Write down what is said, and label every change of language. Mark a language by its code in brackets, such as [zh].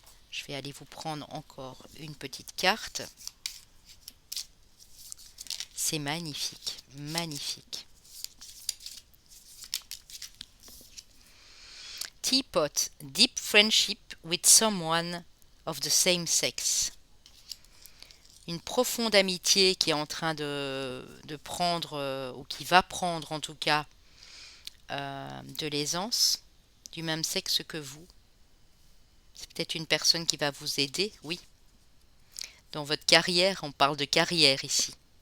[fr] Je vais aller vous prendre encore une petite carte. C'est magnifique, magnifique. [en] Teapot, deep friendship with someone of the same sex. [fr] Une profonde amitié qui est en train de prendre, ou qui va prendre en tout cas, de l'aisance, du même sexe que vous. C'est peut-être une personne qui va vous aider, oui. Dans votre carrière, on parle de carrière ici.